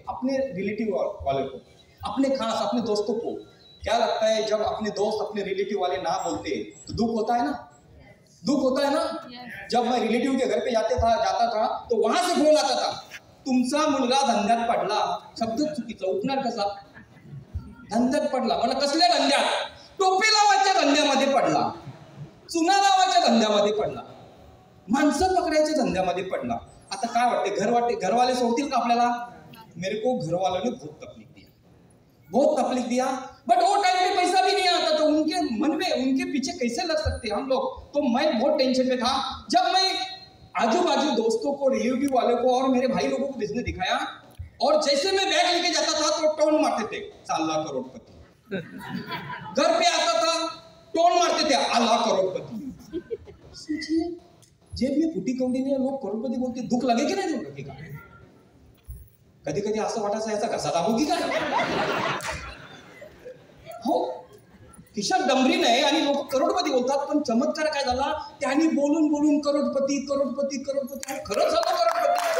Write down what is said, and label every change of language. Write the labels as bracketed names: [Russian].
[Hindi] अपने रिलेटिव वाले को, अपने खास अपने दोस्तों को। क्या लगता है जब अपने दोस्त अपने रिलेटिव वाले ना बोलते तो दुख होता है ना? दुख होता है ना? जब मैं रिलेटिव के घर पे जाता था तो वहां से फोन आता था, [Marathi] तुमचा मुलगा धंद्यात पडला। शब्द चुकीचा, उठणार कसा? धंद्यात पडला म्हणजे कसल्या धंद्यात? टोपी लावायच्या धंद्यामध्ये पडला, चुना लावायच्या धंद्यामध्ये पडला, माणसं पकडायच्या धंद्यामध्ये पडला। आता काय वाटते, घरवाले सोडतील का आपल्याला? [Hindi] मेरे को घरवालों ने बहुत तकलीफ दिया। बट वो टाइम पे पैसा भी नहीं आता तो उनके मन में, उनके पीछे कैसे लग सकते हम लोग? तो मैं बहुत टेंशन में था। जब मैं आजू बाजू दोस्तों को, रिलेटिव वाले को और मेरे भाई लोगों को बिजनेस दिखाया, और जैसे मैं बैग लेके जाता था तो टोन मारते थे, 4 लाख करोड़पति। घर पे आता था टोन मारते थे, 1 लाख करोड़पति। सोचिए जेब में फुटी कौड़ी ने लोग करोड़पति बोलते, दुख लगे की नाही? [Marathi] दुख का कधी कधी असं वाटायचं याचा घसा दाबू की काय? हो, खिशात डंबरी नाही आणि लोक करोडपती बोलतात, पण चमत्कार काय झाला, त्यांनी बोलून बोलून करोडपती करोडपती करोडपती, आणि खरंच झालं करोडपती।